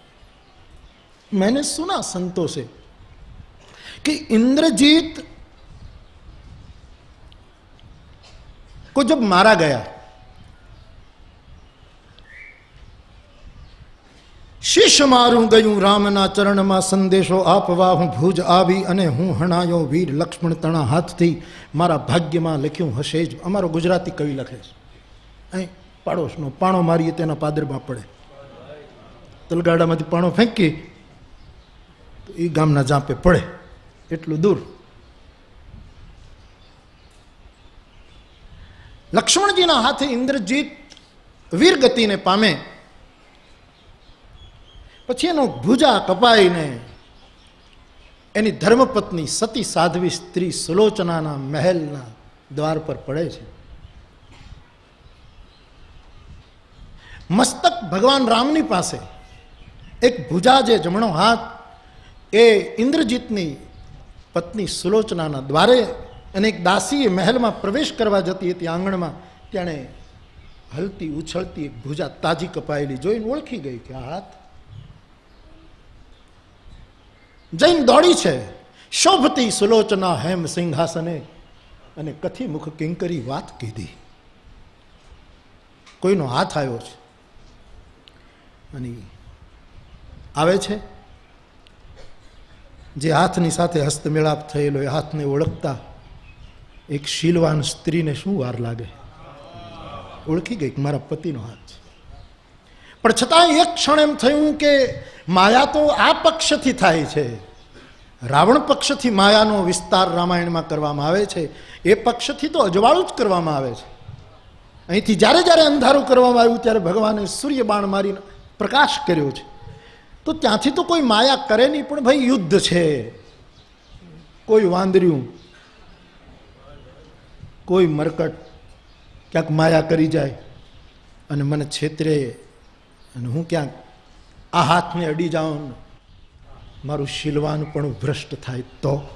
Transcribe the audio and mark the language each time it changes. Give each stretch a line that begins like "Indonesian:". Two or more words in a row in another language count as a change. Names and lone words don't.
Hindi: मैंने सुना संतों से कि इंद्रजीत को जब मारा गया,
Gujarati: શીશ મારું ગયું રામના ચરણ માં સંદેશો આપવા હું ભુજ આવી અને હું હણાયો વીર લક્ષ્મણ તણા હાથ થી મારા ભાગ્ય માં લખ્યું હશે જ। અમારો ગુજરાતી કવિ લખે છે, પાડોશનો પાણો મારીએ તેના પાદરમાં પડે। તળગાડામાંથી પાણો ફેંકી તો ઈ ગામના જાપે પડે, એટલું દૂર। લક્ષ્મણજીના હાથે ઇન્દ્રજીત વીર ગતિ ને પામે, પછી એનો ભુજા કપાઈને એની ધર્મપત્ની સતી સાધ્વી સ્ત્રી સુલોચનાના મહેલના દ્વાર પર પડે છે। મસ્તક ભગવાન રામની પાસે, એક ભુજા જે જમણો હાથ એ ઇન્દ્રજીતની પત્ની સુલોચનાના દ્વારે, અને એક દાસી મહેલમાં પ્રવેશ કરવા જતી હતી આંગણમાં, તેણે હલતી ઉછળતી એક ભુજા તાજી કપાયેલી જોઈને ઓળખી ગઈ કે આ હાથ। જૈન દોડી છે, શોભતી સુલોચના હેમ સિંહાસને, અને કથી મુખ કિંકરી વાત કીધી। કોઈનો હાથ આવ્યો છે અને આવે છે, જે હાથની સાથે હસ્તમેળાપ થયેલો એ હાથને ઓળખતા એક શીલવાન સ્ત્રી ને શું વાર લાગે, ઓળખી ગઈ કે મારા પતિનો હાથ છે। પણ છતાં એક ક્ષણ એમ થયું કે માયા તો આ પક્ષથી થાય છે, રાવણ પક્ષથી માયાનો વિસ્તાર રામાયણમાં કરવામાં આવે છે, એ પક્ષથી તો અજવાળું જ કરવામાં આવે છે। અહીંથી જ્યારે જ્યારે અંધારું કરવામાં આવ્યું ત્યારે ભગવાને સૂર્ય બાણ મારીને પ્રકાશ કર્યો છે, તો ત્યાંથી તો કોઈ માયા કરે નહીં, પણ ભાઈ યુદ્ધ છે, કોઈ વાંદર્યું, કોઈ મરકટ ક્યાંક માયા કરી જાય અને મને છેતરે અને હું ક્યાંક આ હાથને અડી જાઉં, મારું શીલવાનપણું ભ્રષ્ટ થાય તો?